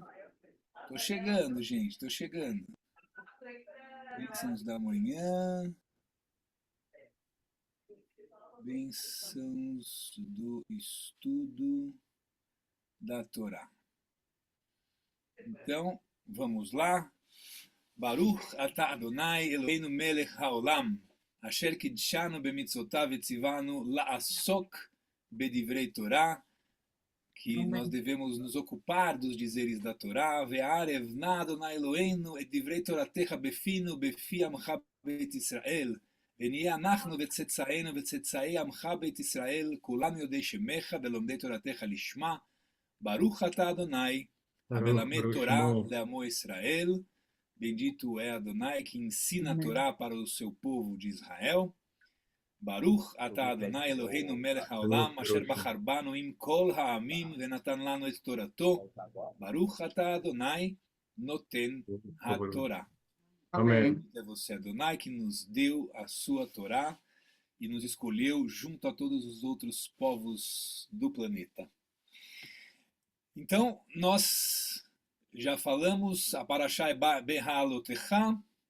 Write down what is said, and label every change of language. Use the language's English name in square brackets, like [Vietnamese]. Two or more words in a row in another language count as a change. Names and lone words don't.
[Portuguese] Tô chegando, gente, tô chegando. Bênçãos da manhã. Bênçãos do estudo da Torá. Então, vamos lá. [Hebrew] ברוך אתה אדוני אלוהינו מלך העולם אשר קדשנו במצוותיו וציוונו לעסוק בדברי תורה, [Portuguese] que nós devemos nos ocupar dos dizeres da Torá. [Hebrew] והערב נא אדוני אלוהינו את דברי תורתך בפינו ובפי עמך בית ישראל. ונהיה אנחנו וצאצאינו וצאצאי עמך בית ישראל, כולנו יודעי שמך ולומדי תורתך לשמה, ברוך אתה אדוני, המלמד תורה לעמו ישראל, [Portuguese] bendito é Adonai que ensina a Torá para o seu povo de Israel. [Hebrew] ברוך אתה אדוני אלוהינו מלך העולם אשר בחר בנו מכל העמים ונתן לנו את תורתו. ברוך אתה אדוני נותן התורה. [Portuguese] Amém. É você, Adonai, que nos deu a sua Torá e nos escolheu junto a todos os outros povos do planeta. Então, nós já falamos, a Parashá é Beha'alotechá.